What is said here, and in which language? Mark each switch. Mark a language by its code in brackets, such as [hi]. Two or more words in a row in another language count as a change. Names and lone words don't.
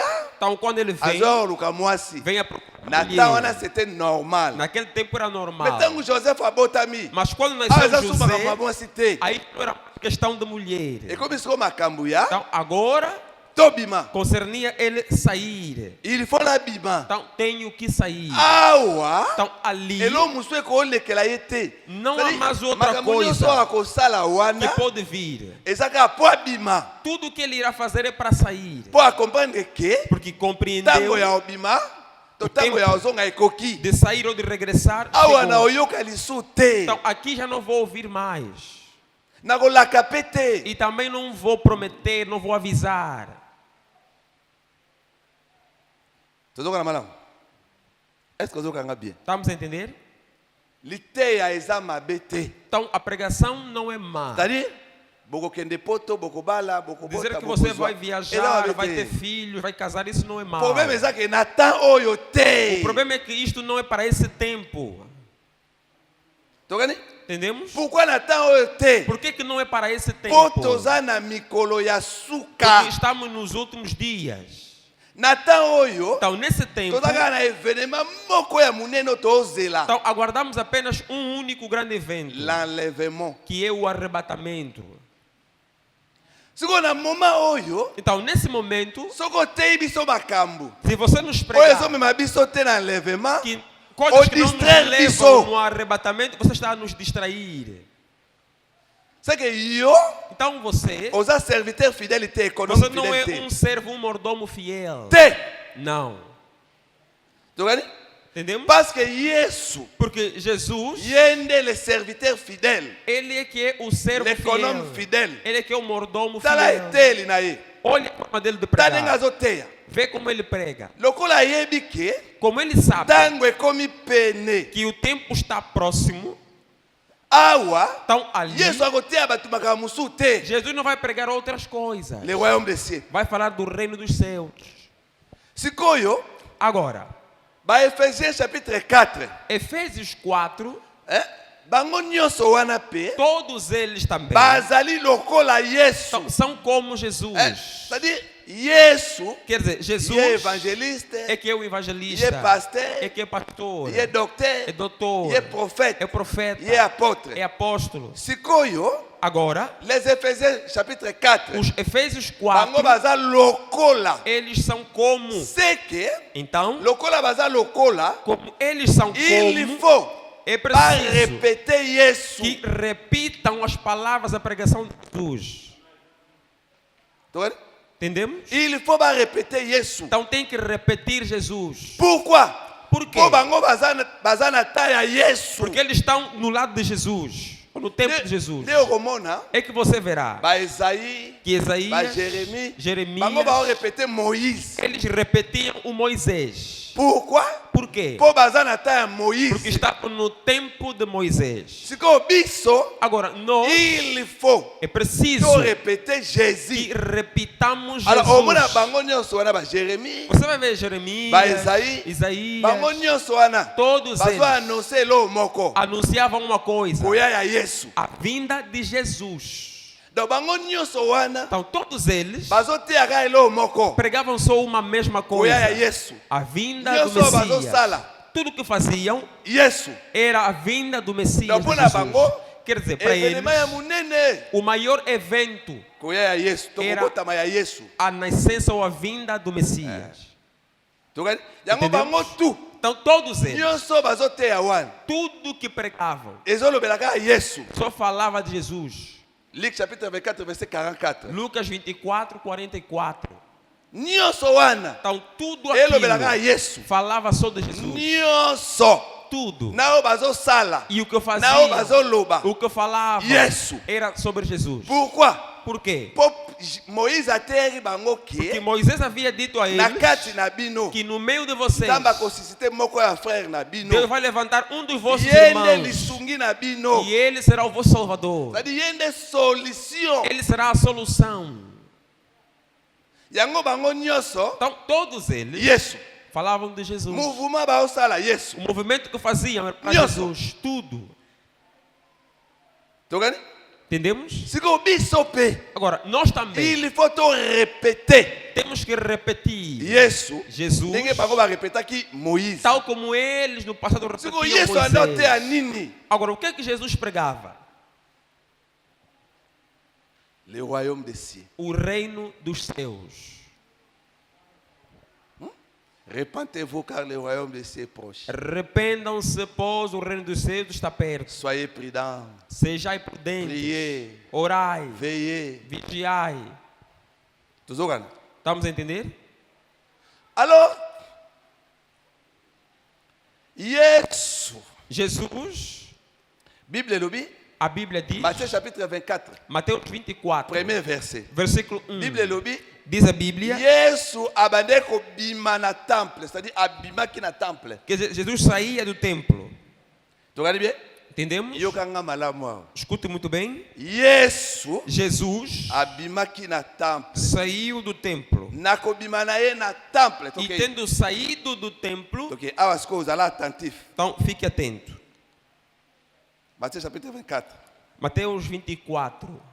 [pt] Então, quando ele vem, [ln] Azo luka moi si. [pt] vem a procurar [ln] Na temps wana [pt] mulher. [fr] c'était normal. [pt] Naquele tempo era Mais normal. [ln] tango Joseph abotami. [pt] Mas quando Ah, nasceu [ln] eza suma [pt] José, [ln] kama moi si te. [pt] aí não era questão de mulher. [fr] Et comme [ln] isso makambu ya. [pt] Então, agora, [ln] Tobima. [pt] concernia ele sair. [fr] Il faut la bima. [pt] Então, tenho que sair. [ln] Awa. [pt] Então, ali, [ln] Elo muso ekolekela ye te. [pt] Não [fr] C'est-à-dire, [pt] há mais outra [ln] makambo [pt] coisa [ln] nyonso akosala [pt] que [ln] wana. [pt] pode vir. [ln] Ezaka po abima. [pt] Tudo que ele irá fazer é para sair. [ln] Po acomprendre que. [pt] Porque compreendeu [ln] Tango ya obima. To tango ya ozonga ekoki. [pt] de sair ou de regressar. [ln] Awa na [pt] chegou. [ln] oyoka lisu te. [pt] Então, aqui já não vou ouvir mais. [ln] Nakolaka pe te. [pt] E também não vou prometer, não vou avisar. [ln] Tozoka na malamu. [fr] Est-ce que [ln] ozokanga bien? [pt] Estamos a entender? [ln] Liteya eza mabe te. [pt] Então, a pregação não é má. [fr] C'est-à-dire, [ln] bokokende poto, bokobala, bokobota, [pt] Dizer que você [ln] bokozwa. [pt] vai [ln] Eza [pt] viajar, [ln] mabe [pt] vai [ln] te. [pt] ter filhos, vai casar, isso não é mal. O problema [ln] eza que na temps oyo te. [pt] O problema é que isto não é para esse tempo. [ln] Tokani? [pt] Entendemos? [fr] Pourquoi [ln] na temps oyo te? [pt] Por que não é para esse tempo? [ln] Po toza na mikolo ya suka. [pt] Porque estamos nos últimos dias. [ln] Na temps oyo, [pt] Então, nesse tempo, [ln] tozaka na événement moko ya munene tozela. [pt] então, aguardamos apenas um único grande evento, [fr] L'enlèvement. [pt] que é o arrebatamento. [ln] Siko na moment oyo, [pt] Então, nesse momento, [ln] soko teyi biso makambo. [pt] se você nos [ln] Oyo [pt] pregar [ln] ezomema biso te na enlèvement, [pt] que coisas que não nos [ln] distraire [pt] levam [ln] biso. [pt] no arrebatamento, você está a nos distrair. [fr] c'est que yo, [pt] Então, você [ln] oza [fr] serviteur fidèle [ln] te, économe [pt] não é [ln] fidèle [pt] um servo, um mordomo fiel. [ln] te. [pt] Não. [ln] Tokani? [pt] Entendemos? [fr] Parce que Yesu, [pt] Porque Jesus, [ln] yende [fr] le serviteur fidèle, [pt] ele é que é o servo [ln] l'économe [pt] fiel. [ln] fidèle. [pt] Ele é que é o mordomo [ln] Tala [pt] fiel. [ln] eteli na ye. [pt] Olha a forma dele de [ln] Ta ndenge [pt] pregar. [ln] azoteya. [pt] Vê como ele prega. [ln] Lokola ayebi ke, [pt] Como ele sabe [ln] ntango ekomi pene. [pt] que o tempo está próximo, [ln] Awa, [pt] então ali [ln] Yesu akoteya bato makambo mosusu te. [pt] Jesus não vai pregar outras coisas. [fr] Le royaume des cieux. [pt] Vai falar do reino dos céus. [ln] Sikoyo, [pt] Agora, [ln] ba Ephésiens chapitre 4. [pt] Efésios 4, [ln] Bango nyonso wana pe, [pt] todos eles também [ln] bazali lokola Yesu. [pt] são como Jesus. [fr] C'est-à-dire, [ln] Yesu, [pt] Quer dizer, Jesus [ln] ye évangéliste, [pt] é que é o evangelista, [ln] ye pasteur, [pt] é que é pastor, [ln] ye docteur, [pt] é doutor, [ln] ye prophète, [pt] é profeta, [ln] ye apôtre. [pt] é apóstolo. [ln] Sikoyo, [pt] Agora, [fr] les Éphésiens chapitre 4. [pt] os Efésios [ln] Bango [pt] 4, [ln] baza lokola. [pt] eles são como. [fr] C'est que, [pt] Então, [ln] lokola baza lokola, [pt] como eles são [fr] il [pt] como, [fr] faut [pt] é [fr] pas [pt] preciso [fr] répéter Yesu. [pt] que repitam as palavras da pregação de Jesus. [ln] Tokani? [pt] Entendemos? [fr] Il faut pas répéter Yesu. [pt] Então tem que repetir Jesus. [fr] Pourquoi? [pt] Por quê? [ln] Po bango baza na ta ya Yesu. [pt] Porque eles estão no lado de Jesus, ou no tempo de Jesus. [ln] Nde okomona [pt] É que você verá [ln] ba Esaïe, [pt] que [ln] ba [pt] Isaías, Jérémie, Jeremias, [ln] bango ba répéter Moïse. [pt] eles repetiam o Moisés. [fr] Pourquoi? [pt] Por quê? [ln] Po baza na ta ya [pt] Porque Moïse. está no tempo de Moisés. [ln] Siko biso, [pt] Agora, nós [fr] il faut [pt] é preciso [ln] to répéter [pt] que Jésus. repitamos [ln] Alors, omona [pt] Jesus. [ln] bango nyonso wana ba Jérémie, [pt] Você vai ver Jeremias, [ln] ba Esaïe, [pt] Isaías, [ln] bango nyonso wana [pt] todos [ln] bazo [pt] eles [ln] annoncer lo moko [pt] anunciavam uma coisa: [ln] koya ya Yesu. [pt] a vinda de Jesus. [ln] Donc bango nyonso wana [pt] Então, todos eles [ln] bazo tiaka elo moko [pt] pregavam só uma mesma coisa: [ln] koya ya Yesu. [pt] a vinda do [ln] Nyonso bazo [pt] Messias. [ln] sala [pt] Tudo que faziam [ln] Yesu. [pt] era a vinda do Messias. [ln] Donc [pt] De [ln] pour na [pt] Jesus. [ln] bango [pt] Quer dizer, para eles, [ln] evenema ya munene [pt] o maior evento, [ln] koya ya Yesu. [pt] Era- [ln] Tokobotama ya Yesu. [pt] a nascença ou a vinda do Messias. [ln] Tokani yango [pt] Entendemos? [ln] bango tu [pt] Então, todos eles, [ln] nyonso bazo teya wana [pt] tudo que pregavam, [ln] ezolobelaka Yesu. [pt] só falava de Jesus. [fr] Luc chapitre 24 verset 44. [pt] Lucas 24, 44. [ln] Nyonso wana [pt] Então, tudo [ln] elobelaka [pt] aquilo [ln] Yesu. [pt] falava só de Jesus. [ln] Nyonso [pt] Tudo. [ln] nao bazosala [pt] E o que [ln] nao [pt] fazia, [ln] bazoloba. [pt] o que falava, [ln] Yesu. [pt] era sobre Jesus. [fr] Pourquoi? [pt] Por quê? [ln] Po Moïse ateri bango [pt] Porque [ln] ke [pt] Moisés havia dito a [ln] na [pt] eles [ln] kati na bino [pt] que no meio de vocês, [ln] nzambe akosusite moko ya frère na bino [pt] Deus vai levantar um dos vossos [ln] ye nde [pt] irmãos [ln] lisungi na bino, [pt] e ele será o vosso Salvador. [ln] c'est-à-dire ye nde solution. [pt] Ele será a solução. [ln] Yango bango nyonso [pt] Então, todos eles [ln] Yesu. [pt] falavam de Jesus. [ln] Mouvement baosala Yesu. [pt] O movimento que faziam era para [ln] Nhoso. [pt] Jesus. Tudo. [ln] Tokani? [pt] Entendemos? [ln] Siko biso pe [pt] Agora, nós também [fr] il faut to répéter [pt] temos que repetir [ln] Yesu. [pt] Jesus, [ln] Ndenge bango ba répétaki Moïse. [pt] tal como eles no passado [ln] Siko [pt] repetiam [ln] Yesu anda te a [pt] Moisés. [ln] nini? [pt] Agora, o que é que Jesus pregava? [fr] Le royaume des cieux. [pt] O reino dos céus. [fr] Répentez-vous car le royaume des cieux est proche. [pt] Arrependam-se, pois o reino dos céus está perto. [fr] Soyez prudents, [pt] Sejai prudentes, [fr] priez, [pt] orai, [fr] veillez. [pt] vigiai. [ln] Tozokana. [pt] Estamos a entender? [ln] Alors, Yesu. [pt] Jesus, [ln] Bible elobi, [pt] a Bíblia diz, [fr] Matthieu chapitre 24, [pt] Mateus 24, [fr] premier verset. [pt] versículo 1, [ln] Bible elobi, [pt] diz a Bíblia [ln] Yesu abande kobima na temple, c'est-à-dire abimaki na temple. [pt] que Jesus saía do templo. [ln] Tokani bien? [pt] Entendemos? [ln] Yokanga malamu awa. [pt] Escute muito bem. [ln] Yesu [pt] Jesus [ln] abimaki na temple. [pt] saiu do templo. [ln] Na kobima na ye na temple. [pt] E tendo saído do templo, [ln] Donc, awa siko ozala attentif. [pt] então fique atento. [fr] Matthieu chapitre 24. [pt] Mateus 24.